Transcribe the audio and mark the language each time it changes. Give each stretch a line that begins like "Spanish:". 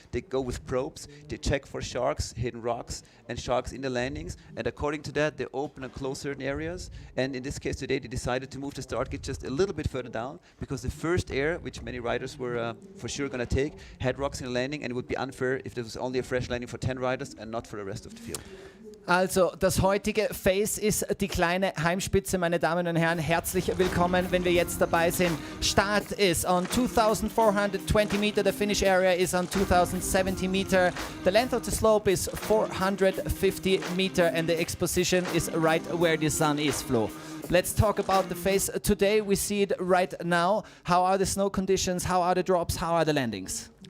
English: They go with probes, they check for sharks, hidden rocks and sharks in the landings, and according to that they open and close certain areas. And in this case today they decided to move the start gate just a little bit further down because the first air, which many riders were for sure going to take, had rocks in the landing, and it would be unfair if there was only a fresh landing for 10 riders and not for the rest of the field.
German: Also, das heutige Face ist die Kleine Heimspitze, meine Damen und Herren. Herzlich willkommen, wenn wir jetzt dabei sind.
English: Start is on 2,420 meter. The finish area is on 2,070 meter. The length of the slope is 450 meter, and the exposition is right where the sun is, Flo. Let's talk about the face today. We see it right now. How are the snow conditions? How are the drops? How are the landings?